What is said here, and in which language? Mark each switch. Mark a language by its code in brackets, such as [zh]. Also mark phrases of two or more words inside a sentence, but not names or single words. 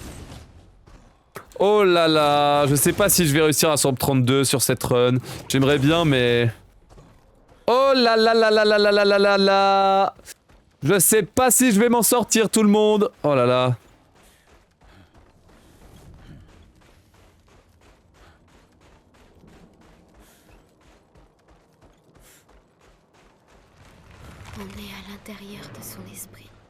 [fr] Oh là là, je sais pas si je vais réussir à 132 sur cette run. J'aimerais bien, mais... Oh là là là là là là là là là là. Je sais pas si je vais m'en sortir, tout le monde. Oh là là. On est à l'intérieur de son esprit.